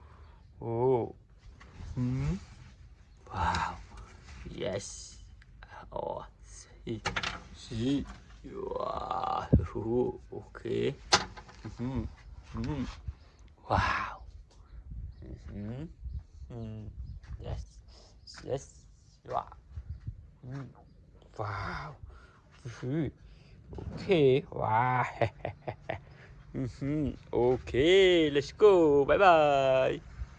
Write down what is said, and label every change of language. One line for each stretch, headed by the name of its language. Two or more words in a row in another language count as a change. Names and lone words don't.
English: Wow. Yes. Si. Wow. Oke. Wow. Yes. Wow. wow okay wow okay let's go bye bye